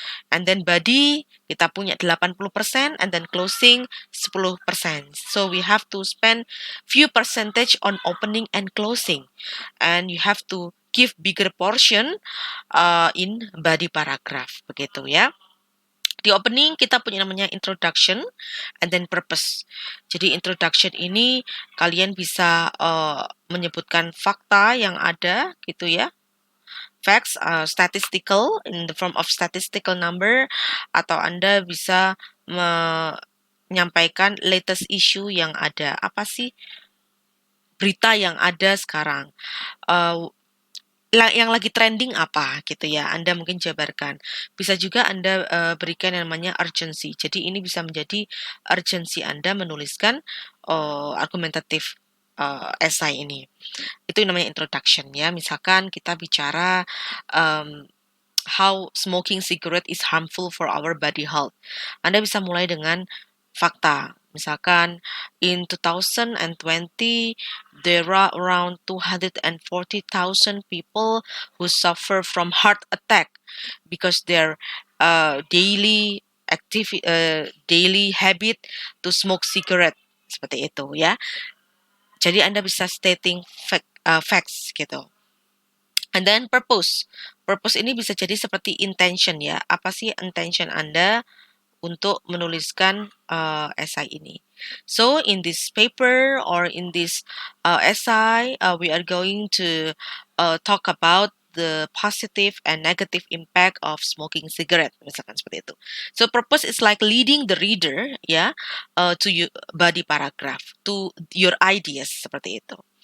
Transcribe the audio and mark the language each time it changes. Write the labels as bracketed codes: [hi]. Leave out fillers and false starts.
[en] And then body [id] kita punya [en] 80% and then closing 10%. So we have to spend few percentage on opening and closing. And you have to give bigger portion in body paragraph, [id] begitu ya. Di [en] opening [id] kita punya namanya [en] introduction and then purpose. [id] Jadi introduction ini kalian bisa menyebutkan fakta yang ada gitu ya. [en] Facts, statistical in the form of statistical number, [id] atau Anda bisa menyampaikan [en] latest issue [id] yang ada. Apa sih berita yang ada sekarang? Yang lagi trending apa gitu ya, Anda mungkin jabarkan. Bisa juga Anda berikan yang namanya urgency. Jadi ini bisa menjadi urgency Anda menuliskan argumentatif essay ini. Itu namanya [en] introduction [id] ya. Misalkan kita bicara [en] how smoking cigarette is harmful for our body health. [id] Anda bisa mulai dengan fakta. [en] Misalkan in 2020 there are around 240,000 people who suffer from heart attack because their daily daily habit to smoke cigarette, [id] seperti itu ya. Jadi Anda bisa [en] stating facts [id] gitu. [en] And then purpose. [id] Purpose ini bisa jadi seperti intention ya. Apa sih intention Anda untuk menuliskan essay ini? [en] So in this paper or in this essay, we are going to talk about the positive and negative impact of smoking cigarette, [id] misalkan seperti itu. [en] So purpose is like leading the reader [id] ya [en] to your body paragraph, to your ideas, [id] seperti itu.